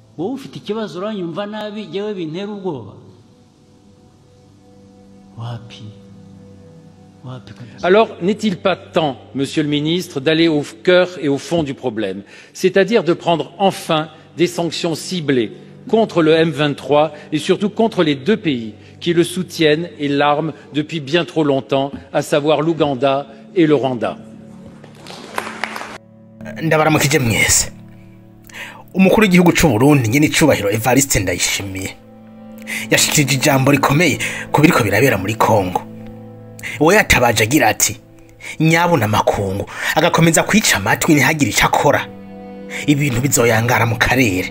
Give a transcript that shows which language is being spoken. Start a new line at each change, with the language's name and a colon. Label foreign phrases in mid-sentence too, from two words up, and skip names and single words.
French: alors n'est-il pas temps, Monsieur le Ministre, d'aller au cœur et au fond du problème, c'est-à-dire de prendre enfin des sanctions ciblées contre le M23 et surtout contre les deux pays qui le soutiennent et l'arment depuis bien trop longtemps, à savoir l'Ouganda et le Rwanda.
Rundi: Ndabaramukije mwese. Umukuru w'igihugu cy'u Burundi nyene icubahiro Evariste Ndayishimiye yashikirije ijambo rikomeye kubiriko birabera muri Kongo. We yatabaje agira ati nyabuna makungu agakomeza kwica amatwi ntihagire icyo akora, ibintu bizoyangara mu karere.